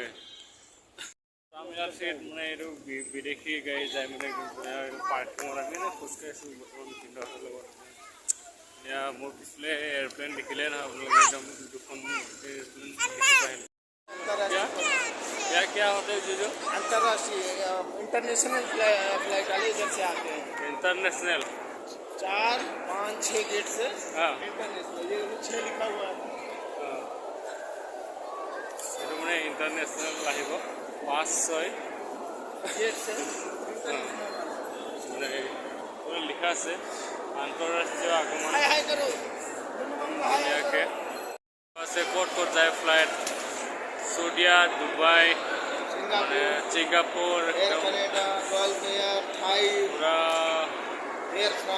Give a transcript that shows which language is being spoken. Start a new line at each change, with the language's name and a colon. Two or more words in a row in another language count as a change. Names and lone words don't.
Assamese: টাৰ্মিনেল 3ত মানে এইটো বিদেশী গাড়ী যায় মানে পাৰ্কিঙত। আমি মানে খোজকাঢ়িছোঁ বৰ্তমান ভিনদেউহঁতৰ লগত। এতিয়া মোৰ পিছলে এয়াৰপ্লেন দেখিলে নহয় আপোনালোকে, একদম দুখন এয়াৰপ্লেন দেখি পায়।
Hindi: क्या होते हैं जीजू? अंतर्राष्ट्रीय
English: international flight
Hindi: वाले इधर से आते हैं। इंटरनेशनल 4, 5, 6 गेट से हाँ इंटरनेशनल, ये 6 लिखा हुआ है।
Assamese: এইটো মানে ইণ্টাৰনেশ্যনেল আহিব 5-6
Hindi: गेट से
Assamese: মানে লিখা আছে আন্তঃৰাষ্ট্ৰীয় আগমন
Hindi: हाय हाय करो।
Assamese: ধুনীয়াকৈ আছে ক'ত ক'ত যায় ফ্লাইট ছৌদিয়া ডুবাই মানে ছিংগাপুৰ
Hindi: एयर
Assamese: একদম
Hindi: कनाडा, गल्फ एयर, थाई,
Assamese: পূৰা
Hindi: एयर फ्रांस,